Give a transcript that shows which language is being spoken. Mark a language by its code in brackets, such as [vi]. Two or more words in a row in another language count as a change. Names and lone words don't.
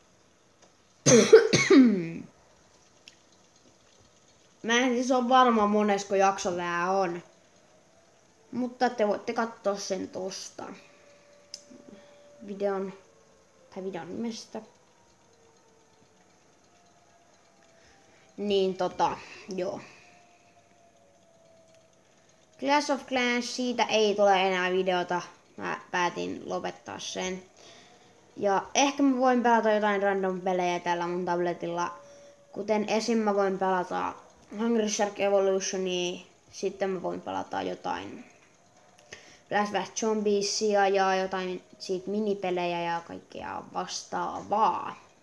[fi] Mä en siis ole varma monesko jakso tää on. Mutta te voitte katsoa sen tosta. Videon nimestä. Niin joo. Clash of Clans, siitä ei tule enää videota. Mä päätin lopettaa sen. Ja ehkä mä voin pelata jotain random pelejä tällä mun tabletilla. Kuten esim. Mä voin pelata Hungry Shark Evolutionia. Sitten mä voin pelata jotain Flash vs Zombiesia ja jotain siitä minipelejä ja kaikkea vastaavaa.